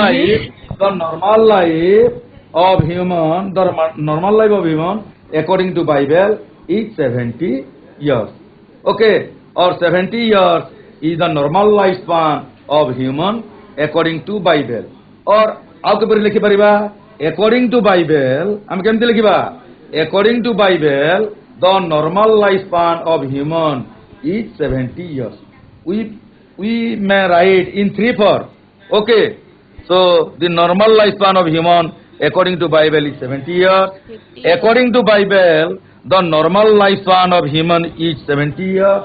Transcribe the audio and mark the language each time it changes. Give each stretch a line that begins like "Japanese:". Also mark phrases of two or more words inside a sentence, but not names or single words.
English: life of human, the normal life of human according to Bible is 70 years. Okay, or 70 years is the normal lifespan of human according to Bible.
Odia: Or ଆଉ କିପରି ଲେଖିପାରିବା?
English: According to Bible
Odia: ଆମେ କେମିତି ଲେଖିବା?
English: According to Bible, the normal lifespan of human is 70 years. We may write in three forms. Okay, so the normal lifespan of human according to Bible is 70 years. According to Bible, the normal lifespan of human is 70 years.